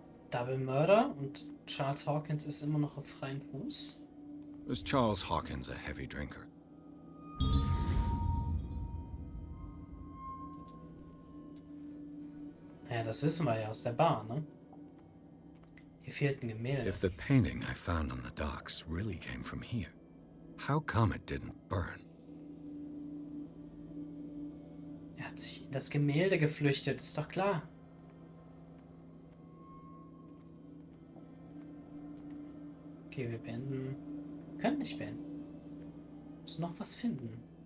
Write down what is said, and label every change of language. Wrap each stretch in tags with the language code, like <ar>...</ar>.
<en>Double Murder</en> <de>und Charles Hawkins ist immer noch auf freiem Fuß.</de> <en>Was Charles Hawkins a heavy drinker?</en> <de>Ja, das wissen wir ja aus der Bar, ne? Hier fehlt ein Gemälde.</de> <en>If the painting I found on the docks really came from here, how come it didn't burn?</en> <de>Er hat sich in das Gemälde geflüchtet, ist doch klar. Okay, wir beenden. Wir können nicht beenden. Wir müssen noch was finden.</de>